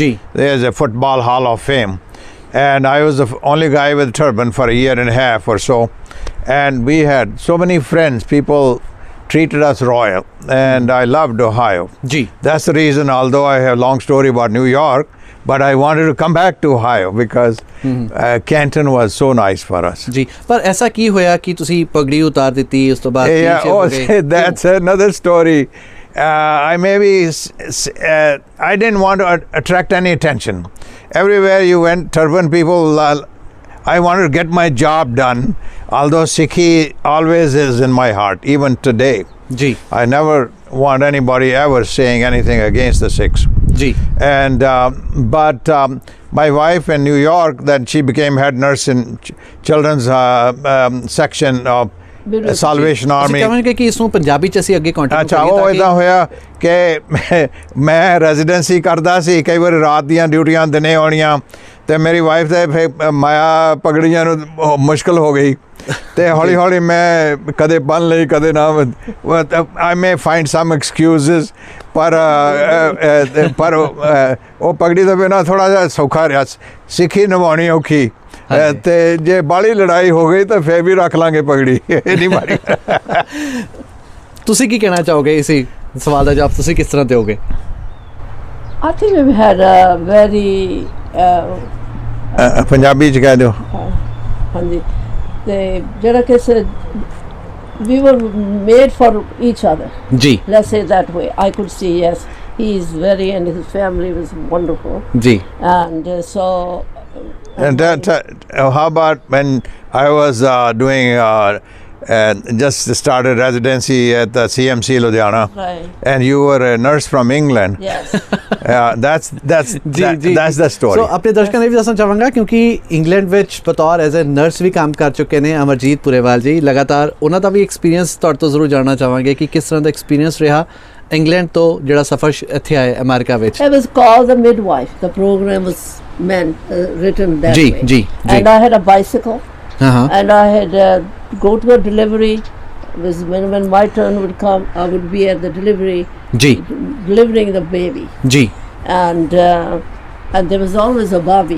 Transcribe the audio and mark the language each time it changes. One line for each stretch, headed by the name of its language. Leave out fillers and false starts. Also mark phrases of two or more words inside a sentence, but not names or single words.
English: There's a football hall of fame. And I was the only guy with a turban for a year and a half or so. And we had so many friends. People treated us royal. And I loved Ohio. जी That's the reason, although I have a long story about New York, but I wanted to come back to Ohio because Canton was so nice for us.
Punjabi: ਜੀ ਪਰ ਐਸਾ ਕੀ ਹੋਇਆ ਕਿ ਤੁਸੀਂ ਪਗੜੀ ਉਤਾਰ ਦੀ ਉਸ ਤੋਂ ਬਾਅਦ
English: That's another story. I didn't want to attract any attention. Everywhere you went, turban people, I wanted to get my job done, although Sikhi always is in my heart, even today. जी I never want anybody ever saying anything against the Sikhs. जी And but my wife in New York, then she became head nurse in children's section of Salvation Army.
Punjabi: ਕਹਾਂਗੇ ਕਿ ਇਸ ਨੂੰ ਪੰਜਾਬੀ ਚ ਅਸੀਂ ਅੱਗੇ ਕੰਟੀਨਿਊ ਅੱਛਾ ਉਹ ਇਦਾਂ ਹੋਇਆ ਕਿ ਮੈਂ ਰੈਜ਼ੀਡੈਂਸੀ ਕਰਦਾ ਸੀ ਕਈ ਵਾਰ ਰਾਤ ਦੀਆਂ ਡਿਊਟੀਆਂ ਦਿਨੇ ਆਉਣੀਆਂ ਤੇ ਮੇਰੀ ਵਾਈਫ ਦੇ ਫਿਰ ਮਾਇਆ ਪਗੜੀਆਂ ਨੂੰ ਮੁਸ਼ਕਲ ਹੋ ਗਈ ਤੇ ਹੌਲੀ ਹੌਲੀ ਮੈਂ ਕਦੇ ਬੰਨ ਲਈ ਕਦੇ ਨਾ
English: I may find some excuses
Punjabi: ਪਰ ਉਹ ਪਗੜੀ ਤੋਂ ਬਿਨਾਂ ਥੋੜ੍ਹਾ ਜਿਹਾ ਸੌਖਾ ਰਿਹਾ ਸਿੱਖੀ ਨਿਭਾਉਣੀ ਔਖੀ ਤੇ ਜੇ ਬਾਹਲੀ ਲੜਾਈ ਹੋ ਗਈ ਤਾਂ ਫੇਰ ਵੀ ਰੱਖ ਲਾਂਗੇ ਪਗੜੀ ਇਹ ਨਹੀਂ ਮਾਰੀ ਤੁਸੀਂ ਕੀ ਕਹਿਣਾ ਚਾਹੋਗੇ ਇਸੇ ਸਵਾਲ ਦਾ ਜਵਾਬ ਤੁਸੀਂ ਕਿਸ ਤਰ੍ਹਾਂ ਦਿਓਗੇ
English: I think we've had a very
Punjabi: ਪੰਜਾਬੀ ਚ ਕਹਿ ਦਿਓ ਹਾਂਜੀ ਤੇ ਜਿਹੜਾ ਕਿ
English: we were made for each other. जी Let's say that way. I could see, yes, he is very, and his family was wonderful. जी And so And how about when I was doing just started residency at the CMC Ludhiana, Right. and you were a nurse from England. Yes. That's the story.
Punjabi: ਸੋ ਆਪਣੇ ਦਰਸ਼ਕਾਂ ਨੇ ਵੀ ਦੱਸਣਾ ਚਾਹਾਂਗਾ ਕਿਉਂਕਿ ਇੰਗਲੈਂਡ ਵਿੱਚ ਬਤੌਰ
English: as a nurse
Punjabi: ਵੀ ਕੰਮ ਕਰ ਚੁੱਕੇ ਨੇ ਅਮਰਜੀਤ ਪੁਰੇਵਾਲ ਜੀ ਲਗਾਤਾਰ ਉਹਨਾਂ ਦਾ ਵੀ ਐਕਸਪੀਰੀਅੰਸ ਤੁਹਾਡੇ ਤੋਂ ਜ਼ਰੂਰ ਜਾਣਨਾ ਚਾਹਾਂਗੇ ਕਿ ਕਿਸ ਤਰ੍ਹਾਂ ਦਾ ਐਕਸਪੀਰੀਅੰਸ ਰਿਹਾ ਇੰਗਲੈਂਡ ਤੋਂ ਜਿਹੜਾ ਸਫ਼ਰ ਇੱਥੇ ਆਏ ਅਮਰੀਕਾ ਵਿੱਚ
English: It was called The Midwife. The program was written that ਜੀ way. ਜੀ And I had a bicycle. ਹਾਂ And I had go to a delivery. When my turn would come, I would be at the delivery, ਜੀ delivering the baby. ਜੀ And there was always a bobby.